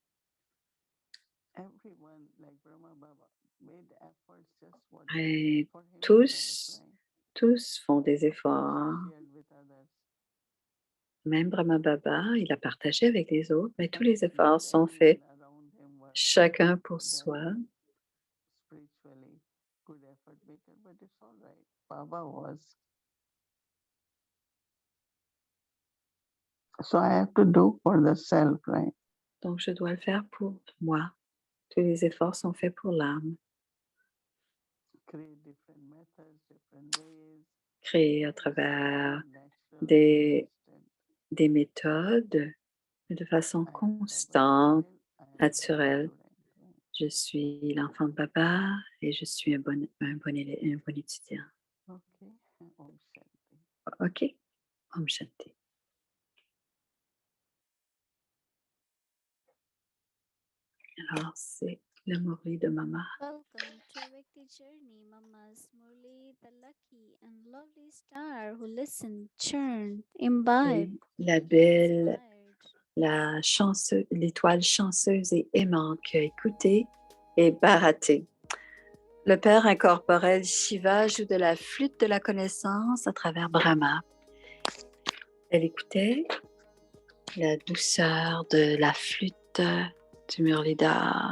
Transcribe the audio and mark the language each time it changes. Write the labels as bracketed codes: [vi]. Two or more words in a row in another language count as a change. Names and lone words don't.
[fr] Et tous font des efforts. Même Brahma Baba, il a partagé avec les autres, mais tous les efforts sont faits, chacun pour soi. [en] So I have to do for the self, right? [fr] Donc, je dois le faire pour moi. Tous les efforts sont faits pour l'âme. Créer à travers des méthodes de façon constante, naturelle. Je suis l'enfant de Baba et je suis un bon étudiant. [sa] OK. Om Shanti. [fr] Alors, c'est le Murli de Mama. [en] Welcome to Victory Journey, Mama's Murli, the lucky and lovely star who listened, churned, imbibed, [fr] La belle [en] inspired. [fr] l'étoile chanceuse et aimante qui a écouté et Bharati. Le Père incorporel Shiva joue de la flûte de la connaissance à travers Brahma. Elle écoutait la douceur de la flûte du Murlidhar.